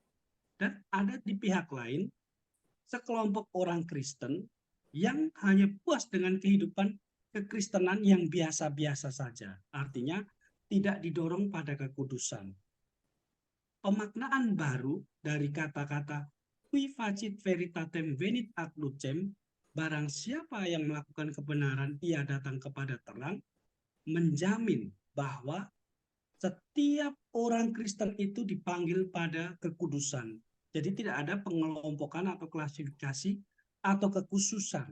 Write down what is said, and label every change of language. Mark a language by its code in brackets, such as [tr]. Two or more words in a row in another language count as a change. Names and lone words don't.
[id] Dan ada di pihak lain, sekelompok orang Kristen yang hanya puas dengan kehidupan kekristenan yang biasa-biasa saja. Artinya tidak didorong pada kekudusan. Pemaknaan baru dari kata-kata [la] qui facit veritatem venit ad lucem, [id] barang siapa yang melakukan kebenaran ia datang kepada terang, menjamin bahwa setiap orang Kristen itu dipanggil pada kekudusan. Jadi tidak ada pengelompokan atau klasifikasi atau kekhususan.